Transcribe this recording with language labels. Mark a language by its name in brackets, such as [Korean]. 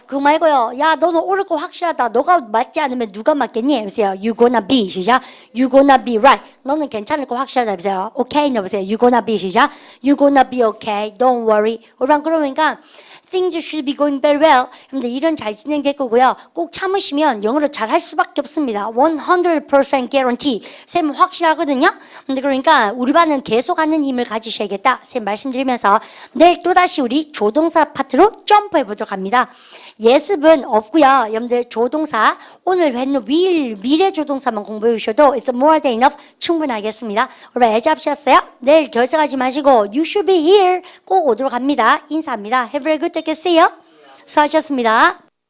[Korean] 그 말고요. 야 너는 오를 거 확실하다. 너가 맞지 않으면 누가 맞겠니 해보세요. [English] You gonna be [Korean] 시작. [English] 시작. You gonna be right. [Korean] 너는 괜찮을 거 확실하다 해보세요. Okay 넣어보세요. [English] You gonna be 시작. You gonna be okay. Don't worry. [Korean] 우리랑 그러니까 [English] Things should be going very well. [Korean] 근데 일은 잘 진행될 거고요. 꼭 참으시면 영어를 잘 할 수밖에 없습니다. [English] 100% guarantee. [Korean] 쌤 확실하거든요. 근데 그러니까 우리 반은 계속하는 힘을 가지셔야겠다. 쌤 말씀드리면서 내일 또다시 우리 조동사 파트로 점프해 보도록 합니다. 예습은 없고요. 여러분들 조동사 오늘 했는 미래 조동사만 공부해 주셔도 [English] it's more than enough [Korean] 충분하겠습니다. 여러분 애 잡으셨어요? 내일 결석하지 마시고 [English] you should be here [Korean] 꼭 오도록 합니다. 인사합니다. [English] Have a very good day. See you. [Korean] 수고하셨습니다.